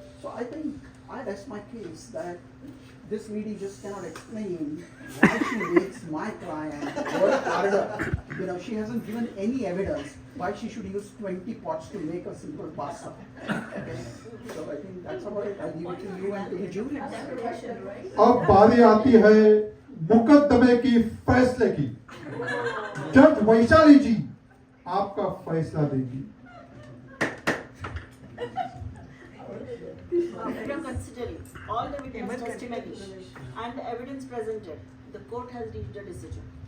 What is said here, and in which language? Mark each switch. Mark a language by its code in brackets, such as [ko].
[en] So I think I rest my case that this lady just cannot explain why she makes my client work harder. She hasn't given any evidence why she should use 20 pots to make a simple pasta. Okay? So I think that's all right. I leave it to you and to the jury. [hi] अब बारी आती है मुकदमे की फैसले की। जज वैशाली जी आपका फैसला देगी। [en] After considering all the witness testimony and the evidence presented, the court has reached a decision.